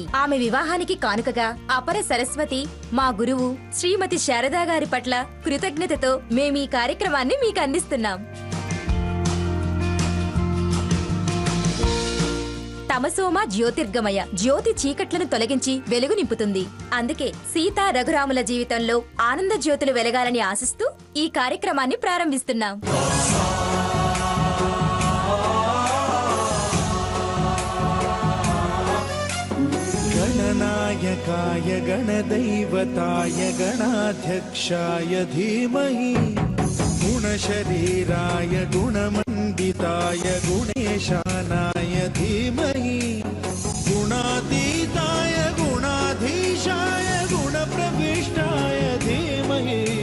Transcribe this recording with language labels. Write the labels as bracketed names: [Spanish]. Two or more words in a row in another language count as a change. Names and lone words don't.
[Telugu] ఆమె వివాహానికి కానుకగా అపర సరస్వతి మా గురువు శ్రీమతి శారదా గారి పట్ల కృతజ్ఞతతో మేమీ కార్యక్రమాన్ని మీకు అందిస్తున్నాం. [Sanskrit] తమసోమ జ్యోతిర్గమయ, [Telugu] జ్యోతి చీకట్లను తొలగించి వెలుగు నింపుతుంది. అందుకే సీతా రఘురాముల జీవితంలో ఆనంద జ్యోతులు వెలగాలని ఆశిస్తూ ఈ కార్యక్రమాన్ని ప్రారంభిస్తున్నాం. [Sanskrit] गणनायकाय गणदैवताय गणाध्यक्षाय धीमहि गुणशरीराय गुणमण्डिताय गुणेशानाय धीमहि गुणातीताय गुणाधीशाय गुणप्रविष्टाय धीमहि